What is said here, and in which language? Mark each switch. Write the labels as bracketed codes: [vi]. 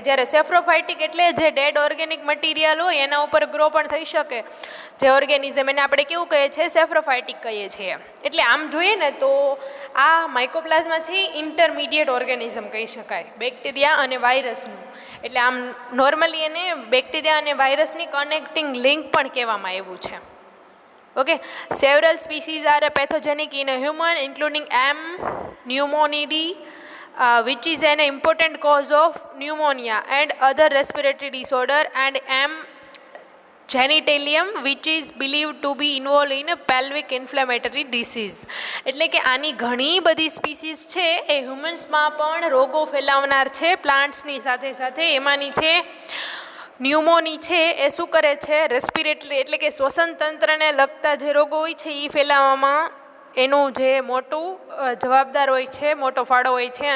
[gu] જ્યારે સેફ્રોફાઇટિક એટલે જે ડેડ ઓર્ગેનિક મટીરિયલ હોય એના ઉપર ગ્રો પણ થઈ શકે જે ઓર્ગેનિઝમ, એને આપણે કેવું કહીએ છીએ? સેફ્રોફાઇટિક કહીએ છીએ. એટલે આમ જોઈએ ને તો આ માઇકોપ્લાઝમા છે ઇન્ટરમીડિયેટ ઓર્ગેનિઝમ કહી શકાય, બેક્ટેરિયા અને વાયરસનું. એટલે આમ નોર્મલી એને બેક્ટેરિયા અને વાયરસની કનેક્ટિંગ લિંક પણ કહેવામાં આવ્યું છે. [en] Okay, several species are pathogenic in a human, including M. pneumonidae, which is an important cause of pneumonia and other respiratory disorder, and M. genitalium, which is believed to be involved in a pelvic inflammatory disease. [gu] એટલે કે આની ઘણી બધી species છે એ હ્યુમન્સમાં પણ રોગો ફેલાવનાર છે પ્લાન્ટ્સની સાથે સાથે. એમાંની છે ન્યુમોની છે એ શું કરે છે, રેસ્પિરેટરી એટલે કે શ્વસન તંત્રને લગતા જે રોગો હોય છે એ ફેલાવવામાં એનું જે મોટું જવાબદાર હોય છે, મોટો ફાળો હોય છે.